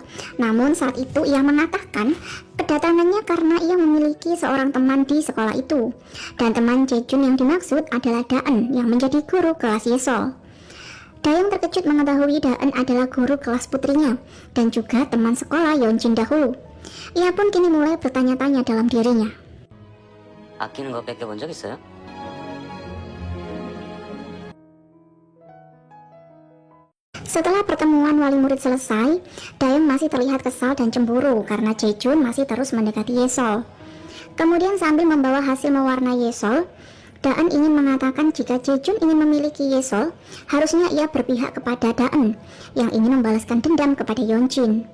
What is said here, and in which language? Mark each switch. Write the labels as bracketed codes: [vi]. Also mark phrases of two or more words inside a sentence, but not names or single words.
[id] Namun saat itu ia mengatakan kedatangannya karena ia memiliki seorang teman di sekolah itu. Dan teman Jae-jun yang dimaksud adalah Daen yang menjadi guru kelas Yesol. Dayoung terkejut mengetahui Daen adalah guru kelas putrinya dan juga teman sekolah Yeonjin dahulu. Ia pun kini mulai bertanya-tanya dalam dirinya. [ko] 아끼는 거 뺏겨본 적 있어요? [id] Setelah pertemuan wali murid selesai, Dayoung masih terlihat kesal dan cemburu karena Jae-jun masih terus mendekati Yesol. Kemudian sambil membawa hasil mewarnai Yesol, Daen ingin mengatakan jika Jae-jun ingin memiliki Yesol, harusnya ia berpihak kepada Daen yang ingin membalaskan dendam kepada Yeonjin.